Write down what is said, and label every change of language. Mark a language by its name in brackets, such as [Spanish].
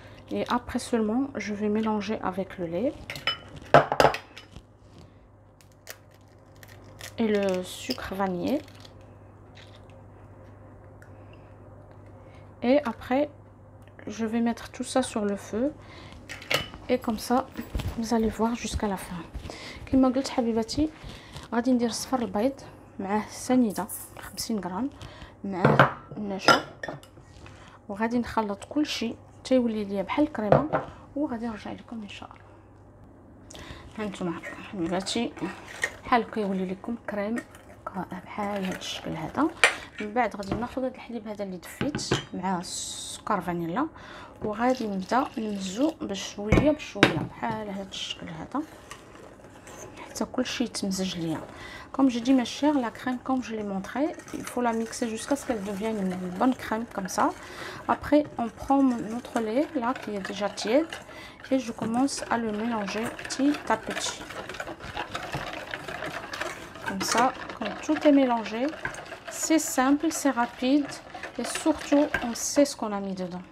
[French] Et après seulement, je vais mélanger avec le lait et le sucre vanillé. Et après je vais mettre tout ça sur le feu, et comme ça vous allez voir jusqu'à la fin. [Arabic] كما قلت حبيباتي غادي ندير صفر البيض معاه سنيده 50 غرام معاه النشا، وغادي نخلط كل شيء حتى يولي ليا بحال الكريمه، وغادي نرجع لكم ان شاء الله. هانتوما حبيباتي بحال هكا يولي لكم كريم بحال هذا الشكل هذا. من بعد غادي ناخذ هذا الحليب هذا اللي دفيت مع سكر فانيلا، وغادي نبدا نمزو بشويه بشويه بحال هذا الشكل هذا حتى كلشي يتمزج ليا. [French] Comme j'ai dit mes chers, la crème comme je l'ai montré, il faut la mixer jusqu'à ce qu'elle devienne une bonne crème comme ça. Après on prend notre lait là qui est déjà tiède et je commence à le mélanger petit à petit. Comme ça, quand tout est mélangé, c'est simple, c'est rapide, et surtout on sait ce qu'on a mis dedans.